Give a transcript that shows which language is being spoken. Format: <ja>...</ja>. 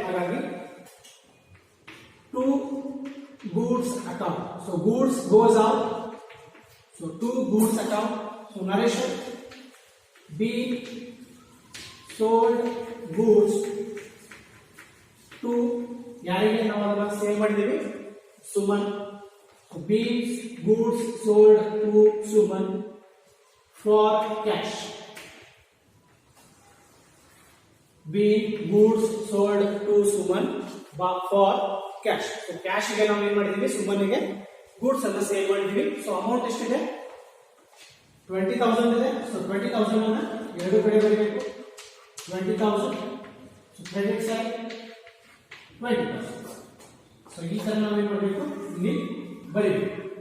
<kn>ಹಾಗಾಗಿ</kn> <en>To goods account. So goods goes out. So to goods account. So narration B sold goods to</en> <kn>ಯಾರಿಗೆ ನಾವು ಅದನ್ನ sale ಮಾಡಿದೀವಿ</kn> <en>Suman. So B goods sold to Suman for cash. B goods sold to Suman for cash.</en> <kn>So cash ಗೆ ನಾವು ಏನ್ ಮಾಡಿದೀವಿ ಸುಮನ್ಗೆ goods ಅನ್ನ sale ಮಾಡಿದೀವಿ. ಸೊ ಅಮೌಂಟ್ ಎಷ್ಟಿದೆ 20,000 ಇದೆ. ಸೊ 20,000 ಅನ್ನ ಎರಡು ಕಡೆ ಬರೀಬೇಕು 20,000. So credit side 20,000. ಸೊ ಈ ತರ ನಾವು ಏನ್ ಮಾಡಬೇಕು ಇಲ್ಲಿ ಬರೀಬೇಕು.</kn>